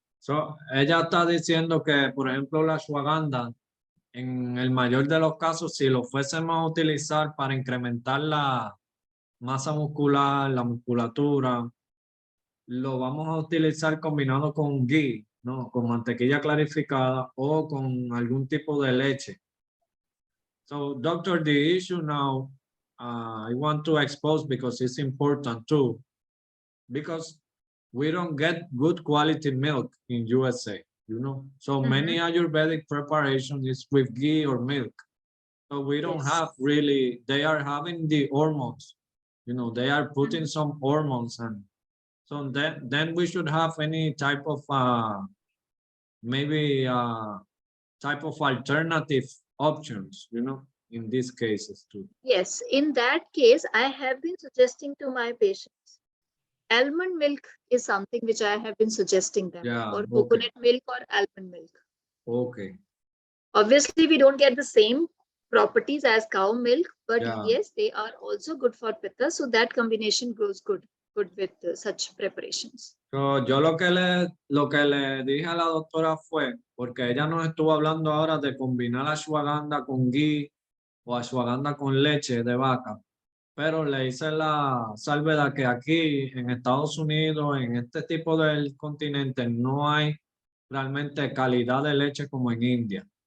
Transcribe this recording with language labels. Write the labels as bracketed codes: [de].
[es] So, ella está diciendo que, por ejemplo, la ashwagandha, en el mayor de los casos, si lo fuésemos a utilizar para incrementar la masa muscular, la musculatura, lo vamos a utilizar combinado con ghee, ¿no? Con mantequilla clarificada o con algún tipo de leche. [en] So, doctor, the issue now, I want to expose because it's important too, because we don't get good quality milk in USA, you know. So many Ayurvedic preparations is with ghee or milk. So we don't have really, they are having the hormones, you know, they are putting some hormones, and so then we should have any type of maybe type of alternative options, you know, in these cases too. Yes, in that case, I have been suggesting to my patients, almond milk is something which I have been suggesting them, Yeah, or okay. coconut milk or almond milk. Okay. Obviously, we don't get the same properties as cow milk, but Yeah. yes, they are also good for pitta. So that combination goes good good with such preparations. [es] So, yo lo que le dije a la doctora fue, porque ella nos estuvo hablando ahora de combinar ashwagandha con ghee o ashwagandha con leche de vaca, pero le hice la salvedad que aquí en Estados Unidos, en este tipo del continente, no hay realmente calidad de leche como en India.